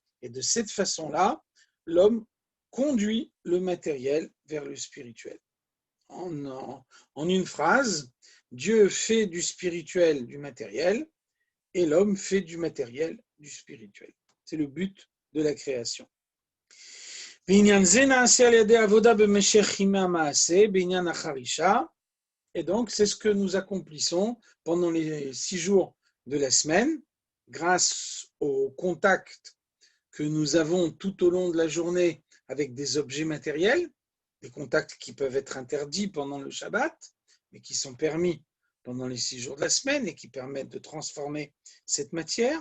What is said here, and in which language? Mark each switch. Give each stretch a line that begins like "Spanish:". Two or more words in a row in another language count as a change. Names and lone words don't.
French: Et de cette façon-là, l'homme conduit le matériel vers le spirituel. En une phrase, Dieu fait du spirituel du matériel et l'homme fait du matériel du spirituel. C'est le but de la création.
Hebrew: בעניין זה נעשה על ידי עבודה במשך ימי המעשה, בעניין החרישה,
French: Et donc, c'est ce que nous accomplissons pendant les 6 jours de la semaine, grâce au contact que nous avons tout au long de la journée avec des objets matériels, des contacts qui peuvent être interdits pendant le Shabbat, mais qui sont permis pendant les 6 jours de la semaine et qui permettent de transformer cette matière.